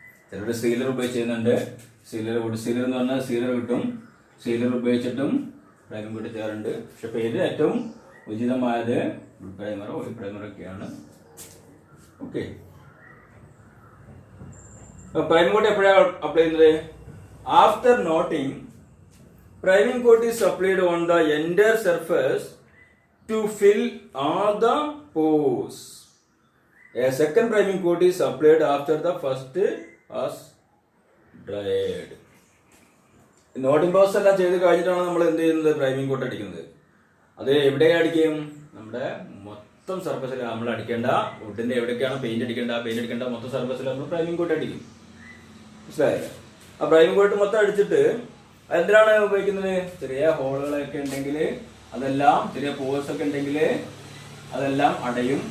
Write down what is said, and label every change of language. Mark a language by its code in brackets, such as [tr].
[ml] ചിലർ സീലർ ഉപയോഗിച്ച് ചെയ്യുന്നുണ്ട്. വുഡ് സീലർ എന്ന് പറഞ്ഞാൽ സീലർ കിട്ടും. സീലർ ഉപയോഗിച്ചിട്ടും പ്രൈമിങ് കോട്ട് ചെയ്യാറുണ്ട്. പക്ഷെ പേര് ഏറ്റവും ഉചിതമായത് വുഡ് പ്രൈമറോ ഓയിൽ പ്രൈമറോ ഒക്കെയാണ്. ഓക്കെ, പ്രൈമിങ് കോട്ട് എപ്പോഴാണ് അപ്ലൈ ചെയ്യുന്നത്? [en] After knotting, priming coat is applied on the entire surface to fill all the pores. A second priming coat is applied after the first has dried. [ml] Noting process എല്ലാം ചെയ്ത് കഴിഞ്ഞിട്ടാണ് നമ്മൾ എന്ത് ചെയ്യുന്നത്? Priming coat അടിക്കുന്നത്. അത് എവിടെയാണ് അടിക്കും? നമ്മുടെ മൊത്തം സർഫസിൽ നമ്മൾ അടിക്കേണ്ട, വുഡിന്റെ എവിടേക്കാണ് പെയിന്റ് അടിക്കേണ്ട മൊത്തം സർഫസിൽ നമ്മൾ പ്രൈമിംഗ് കോട്ട് അടിക്കും. മനസ്സിലായില്ലേ? ആ പ്രൈമിംഗ് കോട്ട് മൊത്തം അടിച്ചിട്ട് എന്തിനാണ് ഉപയോഗിക്കുന്നത്? ചെറിയ ഹോളുകളൊക്കെ ഉണ്ടെങ്കിൽ അതെല്ലാം, ചെറിയ പോഴ്സ് ഒക്കെ ഉണ്ടെങ്കിൽ അതെല്ലാം അടയും.